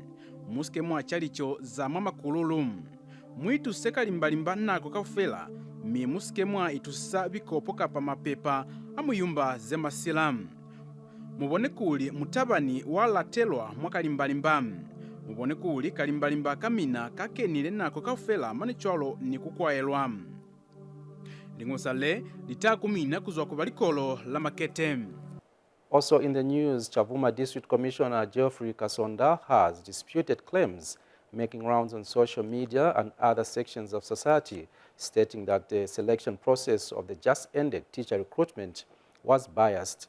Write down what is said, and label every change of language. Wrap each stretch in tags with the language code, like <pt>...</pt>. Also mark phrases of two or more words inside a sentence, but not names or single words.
<loz>Muske mwa chalicho za mama kululum. Mwitu sekali mbalimba nako kaufela, muske mwa itusa bikopo kapa mapepa amuyumba zemasilamu. Mubone kuli mutabani wala telwa mwakali mbalimbamu. Mubone kuli kalimbalimba kamina kakenile nako kaufela manichwalo ni kukwaelwamu. Lingosale litakumina kuzwa kubalikolo la maketemu.</loz> <en>Also in the news, Chavuma District Commissioner Geoffrey Kasonda has disputed claims making rounds on social media and other sections of society, stating that the selection process of the just-ended teacher recruitment was biased.</en>